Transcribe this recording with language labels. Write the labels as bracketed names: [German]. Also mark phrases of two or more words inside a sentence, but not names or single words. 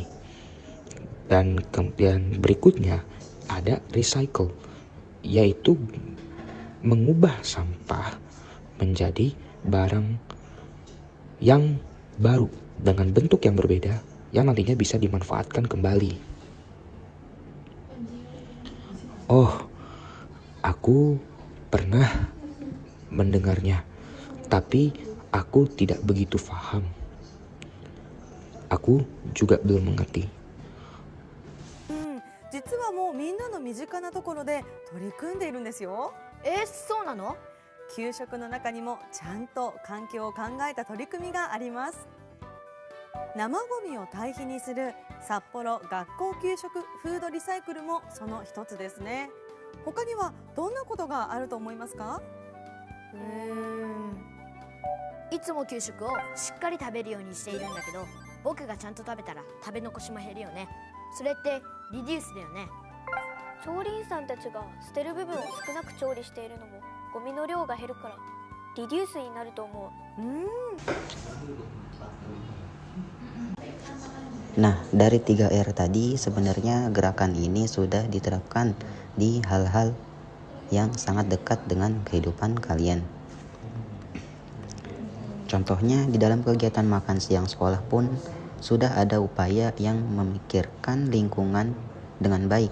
[Indonesian] Dan kemudian berikutnya ada recycle, yaitu mengubah sampah menjadi barang yang baru dengan bentuk yang berbeda yang nantinya bisa dimanfaatkan kembali. Oh, aku pernah mendengarnya, tapi aku tidak begitu paham. Aku juga belum mengerti. [Japanese] 実はもうみんなの身近なところで取り組んでいるんですよ。そうなの？給食の中にもちゃんと環境を考えた取り組みがあります。生ゴミを堆肥にする札幌学校給食フードリサイクルもその一つですね。他にはどんなことがあると思いますか？いつも給食をしっかり食べるようにしているんだけど、僕がちゃんと食べたら食べ残しも減るよね。それってリデュースだよね。調理員さんたちが捨てる部分を少なく調理しているのもゴゴミの量が減るからリデュースになると思う。 [Indonesian] Nah, dari 3R tadi sebenarnya gerakan ini sudah diterapkan di hal-hal yang sangat dekat dengan kehidupan kalian. Contohnya di dalam kegiatan makan siang sekolah pun sudah ada upaya yang memikirkan lingkungan dengan baik.